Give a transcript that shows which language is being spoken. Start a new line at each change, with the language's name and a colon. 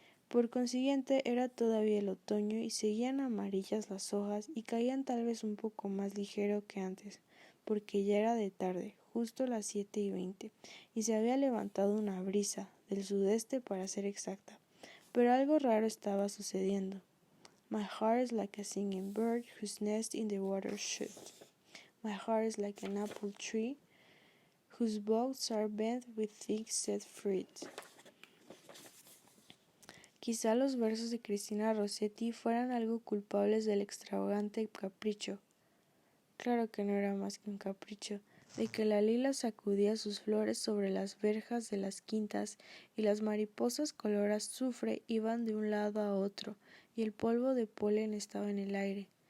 Spanish: Por consiguiente, era todavía el otoño y seguían amarillas las hojas y caían tal vez un poco más ligero que antes, porque ya era de tarde, justo las 7:20, y se había levantado una brisa, del sudeste para ser exacta. Pero algo raro estaba sucediendo.
English: My heart is like a singing bird whose nest in the water should. My heart is like an apple tree whose boughs are bent with thick set fruit.
Spanish: Quizá los versos de Cristina Rossetti fueran algo culpables del extravagante capricho. Claro que no era más que un capricho, de que la lila sacudía sus flores sobre las verjas de las quintas y las mariposas color azufre iban de un lado a otro y el polvo de polen estaba en el aire.